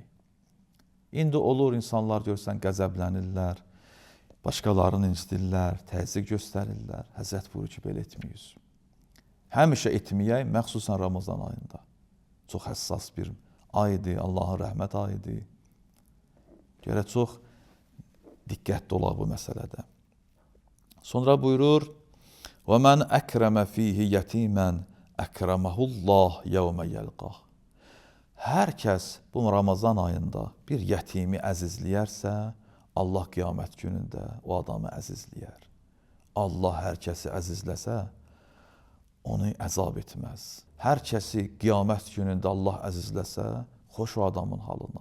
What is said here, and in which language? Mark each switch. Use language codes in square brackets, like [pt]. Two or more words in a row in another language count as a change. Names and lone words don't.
[az] İndi olur, insanlar görsən qəzəblənirlər, başqalarını incidirlər, təzyiq göstərirlər. Həzrət buyurur ki, belə etməyiz. Həmişə etməyək, məxsusən Ramazan ayında. Çox həssas bir aydır, Allahın rəhmət ayıdır. Gərək çox diqqətli olaq bu məsələdə. Sonra buyurur, [ar] وَمَنْ أَكْرَمَ فِيهِ يَتِيمًا أَكْرَمَهُ اللّٰهِ يَوْمَ يَلْقَهُ. [az] Hər kəs bu Ramazan ayında bir yətimi əzizləyərsə, Allah qiyamət günündə o adamı əzizləyər. Allah hər kəsi əzizləsə, onu əzab etməz. Hər kəsi qiyamət günündə Allah əzizləsə, xoş o adamın halına.